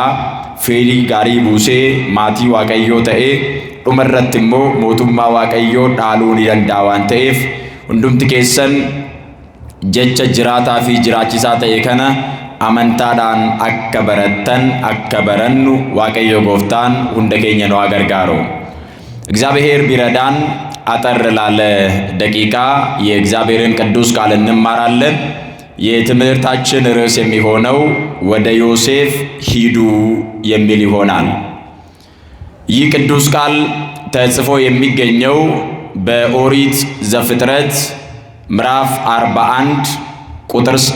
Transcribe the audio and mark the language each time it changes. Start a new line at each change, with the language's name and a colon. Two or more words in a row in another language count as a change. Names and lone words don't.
Oromo: Fedhii gaarii buusee maatii Waaqayyoo ta'ee dhumarratti immoo mootummaa Waaqayyoo dhaaluu ni danda'a waan ta'eef hundumti keessan jecha jiraataa fi jiraachisaa ta'e kana amantaadhaan akka barattan akka barannu Waaqayyo Gooftaan hunda keenya nu gargaaru.
Amharic: እግዚአብሔር ቢረዳን አጠር ላለ ደቂቃ የእግዚአብሔርን ቅዱስ ቃል እንማራለን። የትምህርታችን ርዕስ የሚሆነው ወደ ዮሴፍ ሂዱ የሚል ይሆናል። ይህ ቅዱስ ቃል ተጽፎ የሚገኘው በኦሪት ዘፍጥረት ምዕራፍ 41 ቁጥር